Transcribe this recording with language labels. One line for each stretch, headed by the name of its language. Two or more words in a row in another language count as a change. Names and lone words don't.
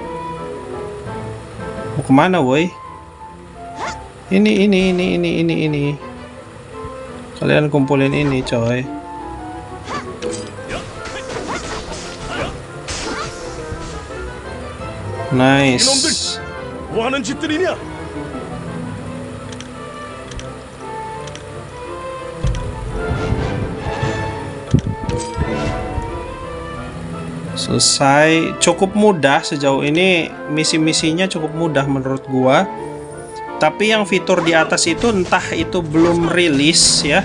Indonesian: Mau kemana, boy? Ini. Kalian kumpulin ini, coy. Nice.
Korean: 이놈들 뭐 하는 짓들이냐?
Indonesian: Selesai. Cukup mudah sejauh ini, misi-misinya cukup mudah menurut gua. Tapi yang fitur di atas itu entah itu belum rilis ya.